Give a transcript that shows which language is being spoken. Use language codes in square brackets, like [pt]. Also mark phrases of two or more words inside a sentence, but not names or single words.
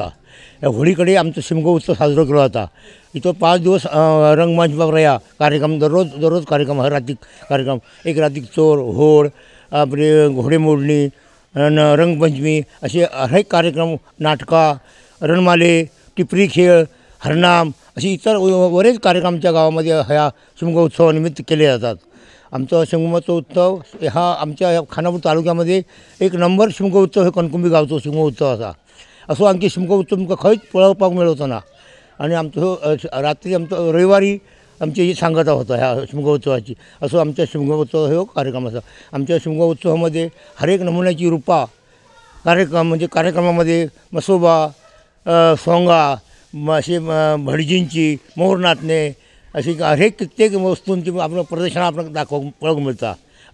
[kok] ह्या होळी कडेन आमचो शिमगो उत्सव साजरो केलो जाता. इतो 5 दिवस रंगमंच बाबऱ्या कार्यक्रम, दररोज कार्यक्रम, हर रातीक कार्यक्रम. [mr] एक रातीक चोर, होळ, आपली घोडेमोडणी, रंगपंचमी असे अनेक कार्यक्रम, नाटकां, रणमाले, टिपरी खेळ, हरनाम असे इतर बरेच कार्यक्रम आमच्या गावामध्ये ह्या शिमगो उत्सवानिमित्त केले जातात. आमचा शिमगोचा उत्सव हा आमच्या खानापूर तालुक्यामध्ये 1 नंबर शिमगो उत्सव हे कणकुंबी गावचो शिमगो उत्सव आसा. [kok] असो आमचे शिमगो उत्सव तुमकां खंयच पळोवपाक मेळचो ना. आणि आमचो रात्री आमचो रविवारी आमची ही सांगता होता ह्या शिमगो उत्सवाची. असो आमच्या शिमगो उत्सव हो कार्यक्रम आसा. आमच्या शिमगो उत्सवामध्ये हर एक नमुन्याची रूपां कार्यक्रम, म्हणजे कार्यक्रमामध्ये मसोबा, सोंगा, अशी भटजींची, मोर नाचणे अशी हर एक कित्येक वस्तूंची आपलं प्रदर्शन आपण पळोवंक मिळता.